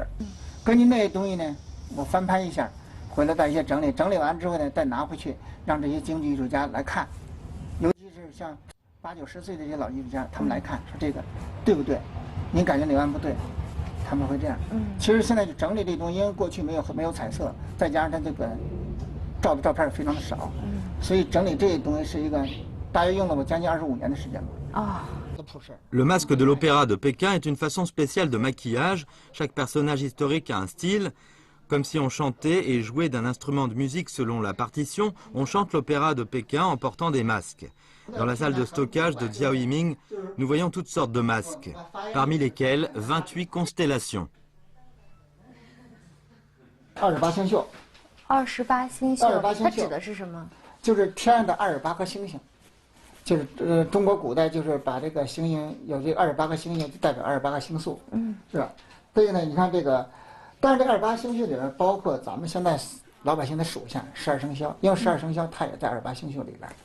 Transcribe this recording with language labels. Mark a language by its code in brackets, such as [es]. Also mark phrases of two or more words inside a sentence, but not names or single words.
[zh] 根据那些东西呢，我翻拍一下，回来再一些整理，整理完之后呢，再拿回去让这些京剧艺术家来看，尤其是像8、9、10岁的这些老艺术家，他们来看说这个对不对？您感觉哪弯不对？他们会这样。其实现在就整理这东西，因为过去没有彩色，再加上它这个照的照片也非常的少，所以整理这些东西是一个大约用了我将近25年的时间吧。 [fr] Le masque de l'opéra de Pékin est une façon spéciale de maquillage. Chaque personnage historique a un style. Comme si on chantait et jouait d'un instrument de musique selon la partition, on chante l'opéra de Pékin en portant des masques. Dans la salle de stockage de Jiao Yiming, nous voyons toutes sortes de masques, parmi lesquels 28 constellations. [zh] 28 星宿。 28星宿，它指的是什么？就是天上的28颗星星。就是中国古代就是把这个星星有这28个星星，就代表28个星宿，是吧？所以呢，你看这个，但是这28星宿里边包括咱们现在老百姓的属相12生肖，因为12生肖它也在28星宿里边。